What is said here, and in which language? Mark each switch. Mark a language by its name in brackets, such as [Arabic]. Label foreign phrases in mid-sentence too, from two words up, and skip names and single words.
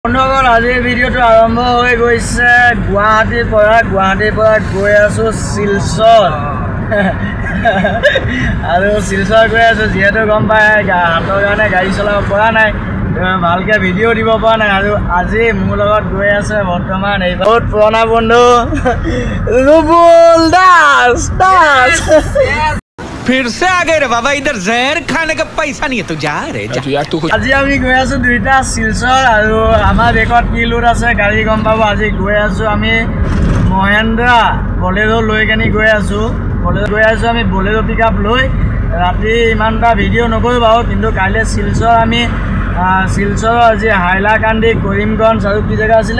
[Assamese] বন্ধুসকল আজিৰ ভিডিঅ'টো আৰম্ভ হৈ গৈছে গুৱাহাটীৰ পৰা গৈ আছো শিলচৰ আৰু শিলচৰ গৈ আছো যিহেতু গম পায় হাতৰ কাৰণে গাড়ী চলাব পৰা নাই ভালকে ভিডিঅ' দিব পৰা নাই আৰু আজি মোৰ লগত গৈ আছে বৰ্তমান এই বহুত পুৰণা বন্ধু रुबुल दास [Hindi] फिर से आ गए रे बाबा इधर जहर खाने का पैसा नहीं है तू जा रे [Assamese] আজি আমি গৈ আছো দুইটা শিলচৰ আৰু আমাৰ বেকত কি লোড আছে গাড়ী গম পাব আজি গৈ আছো আমি মহেন্দ্ৰা বলেৰো লৈ কেনি গৈ আছো আমি বলেৰো পিকআপ লৈ ৰাতি ইমানটা ভিডিঅ' নকৰো বাৰু কিন্তু কাইলৈ শিলচৰ আমি শিলচৰ আজি হাইলাকান্দি কৰিমগঞ্জ আৰু কি জেগা আছিলে